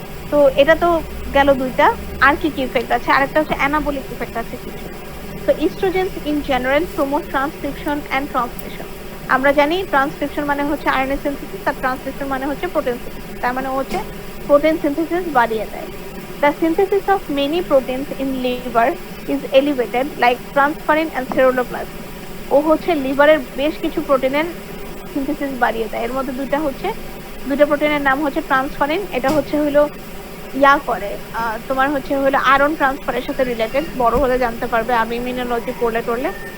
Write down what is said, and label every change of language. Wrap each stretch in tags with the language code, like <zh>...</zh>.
<bn>তো এটা তো গেল দুইটা। আর কি কি ইফেক্ট আছে? আরেকটা হচ্ছে অ্যানাবলিক ইফেক্ট আছে কিছু।</bn> <en>তো estrogens in general promote transcription and translation.</en> <bn>আমরা জানি ট্রান্সক্রিপশন মানে হচ্ছে আরএনএ সিনথেসিস, আর ট্রান্সলেশন মানে হচ্ছে প্রোটিন সিনথেসিস। তার মানে হচ্ছে প্রোটিন সিনথেসিস বাড়িয়ে দেয়।</bn> <en>The synthesis of many proteins in liver is elevated like transferrin and ceruloplasmin.</en> <bn>ও হচ্ছে লিভারের বেশ কিছু প্রোটিনের সিনথেসিস বাড়িয়ে দেয়। এর মধ্যে দুইটা প্রোটিনের নাম হচ্ছে ট্রান্সফারিন, এটা হচ্ছে হলো করে তোমার হচ্ছে হলো আয়রন ট্রান্সফারের সাথে রিলেটেড, বড় হলে জানতে পারবে, আমি ইমিউনোলজি পড়লে টড়লে।</bn>